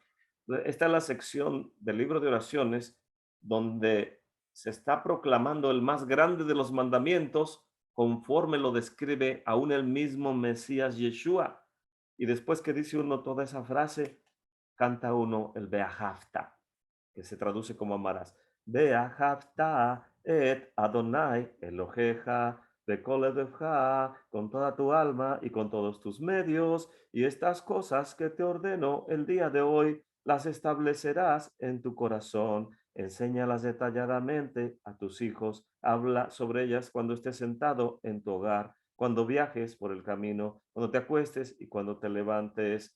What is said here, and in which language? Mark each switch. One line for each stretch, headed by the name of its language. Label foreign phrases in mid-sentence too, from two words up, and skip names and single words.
Spanish: Esta es la sección del libro de oraciones donde se está proclamando el más grande de los mandamientos conforme lo describe aún el mismo Mesías Yeshua. Y después que dice uno toda esa frase, canta uno el Beahavta, que se traduce como amarás.
Hebrew: ואהבת את אדוני אלוהיך בכל לבבך,
Spanish: con toda tu alma y con todos tus medios, y estas cosas que te ordeno el día de hoy las establecerás en tu corazón. Enséñalas detalladamente a tus hijos. Habla sobre ellas cuando estés sentado en tu hogar, cuando viajes por el camino, cuando te acuestes y cuando te levantes.